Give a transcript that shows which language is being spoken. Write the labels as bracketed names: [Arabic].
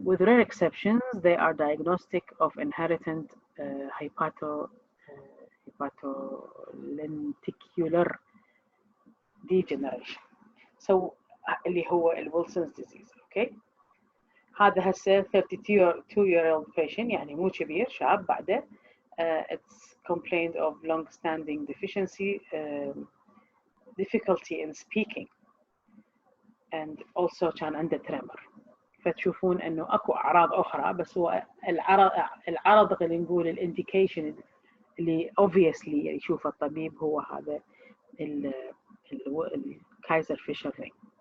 [English] With rare exceptions, they are diagnostic of inherited hepatolenticular degeneration. [Arabic] So اللي هو Wilson's disease. [English] Okay. [Arabic] هذا هسه [English] 32-year-old patient [Arabic] يعني مو كبير شاب بعده. [English] It's complained of long-standing deficiency, difficulty in speaking, and also [Arabic] كان عنده [English] tremor. [Arabic] فتشوفون انه اكو اعراض اخرى بس هو العرض اللي نقول الانديكيشن اللي obviously يشوف الطبيب هو هذا الكايزر فيشر رينج.